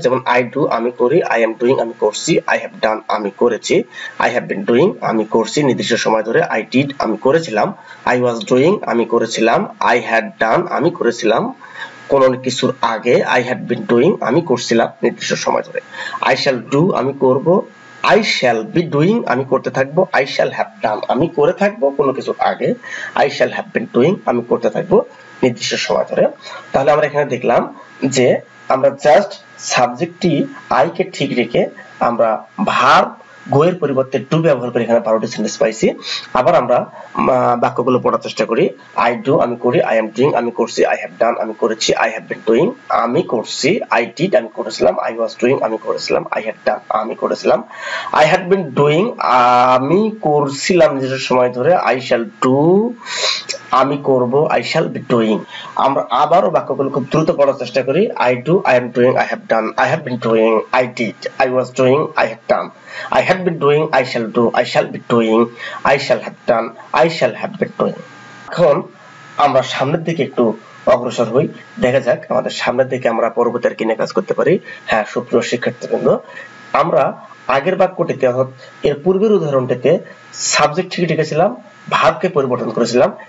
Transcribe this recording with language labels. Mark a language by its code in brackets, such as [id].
[en] যেমন I do [bn] আমি করি, [en] I am doing [bn] আমি করছি, [en] I have done [bn] আমি করেছি, [en] I have been doing [bn] আমি করছি নির্দিষ্ট সময় ধরে, [en] I did [bn] আমি করেছিলাম, [en] I was doing [bn] আমি করেছিলাম, [en] I had done [bn] আমি করেছিলাম কোনো কিছুর আগে, [en] I had been doing [bn] আমি করছিলাম নির্দিষ্ট সময় ধরে, [en] I shall do [bn] আমি করব, [en] I shall be doing [bn] আমি করতে থাকবো, [en] I shall have done [bn] আমি করে থাকবো কোনো কিছুর আগে, [en] I shall have been doing [bn] আমি করতে থাকবো নির্দিষ্ট সময় ধরে। তাহলে আমরা এখানে দেখলাম যে আমরা জাস্ট সাবজেক্টটি I কে ঠিক রেখে আমরা ভার্ব গো এর পরিবর্তে ডু ব্যবহার করে এখানে 12টি সেন্টেন্স পাইছি। আবার আমরা বাক্যগুলো পড়ার চেষ্টা করি। [en] I do [bn] আমি করি, [en] I am doing [bn] আমি করছি, [en] I have done [bn] আমি করেছি, [en] I have been doing [bn] আমি করছি, [en] I did [bn] আমি করেছিলাম, [en] I was doing [bn] আমি করেছিলাম, [en] I had done [bn] আমি করেছিলাম, [en] I had been doing [bn] আমি করছিলাম নির্দিষ্ট সময় ধরে, [en] I shall do [bn] আমি করব, [en] I shall be doing। [bn] আমরা আবারও বাক্যগুলো খুব দ্রুত পড়ার চেষ্টা করি। [en] I do, I am doing, I have done, I have been doing, I did, I was doing, I had done, I had been doing, I shall do, I shall be doing, I shall have done, I shall have been doing। [bn] এখন আমরা সামনের দিকে একটু অগ্রসর হই, দেখা যাক আমাদের সামনের দিকে আমরা পরবর্তী আর কি নিয়ে কাজ করতে পারি। হ্যাঁ সুপ্রিয় শিক্ষার্থীবৃন্দ, আমরা আগের বাক্যটিতে অর্থাৎ এর পূর্বের উদাহরণটিতে সাবজেক্ট ঠিক রেখেছিলাম, ভার্বকে পরিবর্তন করেছিলাম।